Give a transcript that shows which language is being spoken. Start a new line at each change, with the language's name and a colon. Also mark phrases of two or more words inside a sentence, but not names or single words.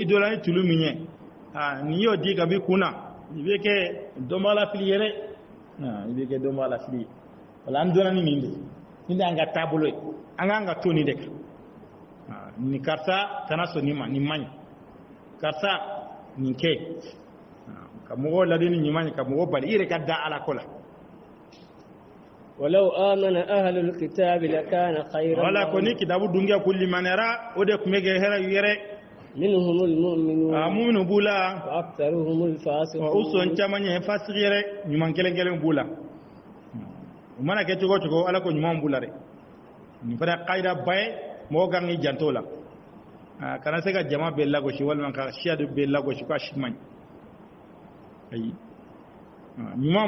Bambara: dɔ la ni tulu min ye nin y'o di ka b'i kun na i bɛ kɛ dɔnbagala fili ye dɛ i bɛ kɛ dɔnbagala fili ye wala an donna ni nin de nin de y'an ka taabolo ye an k'an ka to nin de kan nin karisa kana sɔn nin ma nin man ɲi karisa nin kɛ ka mɔgɔw ladi ni ɲuman ye ka mɔgɔw bali i yɛrɛ ka da ala ko la
Arabic: ولو آمن أهل الكتاب لكان خيرا
Bambara: wala ko
Arabic: لهم
Bambara: ni kitabu dungiya kulli manera o de tun bɛ kɛ hɛrɛ yɛrɛ
Arabic: منهم المؤمنون
Bambara: muminu b'u la
Arabic: وأكثرهم
Bambara: u
Arabic: الفاسقون
Bambara: sɔn caman ye fasigi yɛrɛ ɲuman kelen kelen b'u la u mana kɛ cogo o cogo ala ko ɲuman b'u la dɛ nin fana kayida ba ye mɔgɔ kan k'i janto la kana se ka jama bɛɛ lagosi walima ka siya de bɛɛ lagosi ko a si man ɲi ayi ɲuman